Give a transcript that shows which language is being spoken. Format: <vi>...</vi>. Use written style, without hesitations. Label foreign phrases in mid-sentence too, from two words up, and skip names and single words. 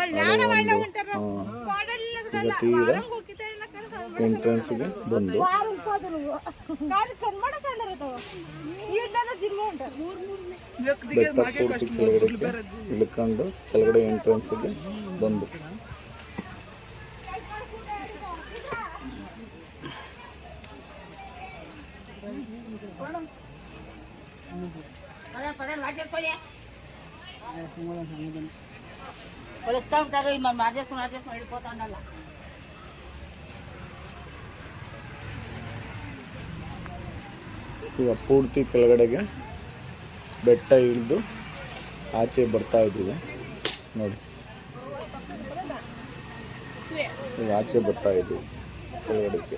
<kn>ಈಗ ತೀರಾ ಎಂಟ್ರೆನ್ಸ್ಗೆ ಬಂದು ಬೆಟ್ಟ ಪೂರ್ತಿ ಕೆಳಗಡೆ ಇಳ್ಕೊಂಡು ಕೆಳಗಡೆ ಎಂಟ್ರೆನ್ಸ್ಗೆ ಬಂದು</kn> <te>కొలుస్తూ ఉంటారు మరి మార్చేసుకుని వెళ్ళిపోతా ఉండాలి.</te> <kn>ಈಗ ಪೂರ್ತಿ ಕೆಳಗಡೆಗೆ ಬೆಟ್ಟ ಇಳಿದು ಆಚೆ ಬರ್ತಾ ಇದ್ದೀವಿ ನೋಡಿ. ಈಗ ಆಚೆ ಬರ್ತಾ ಇದ್ದೀವಿ ಕೆಳಗಡೆಗೆ.</kn>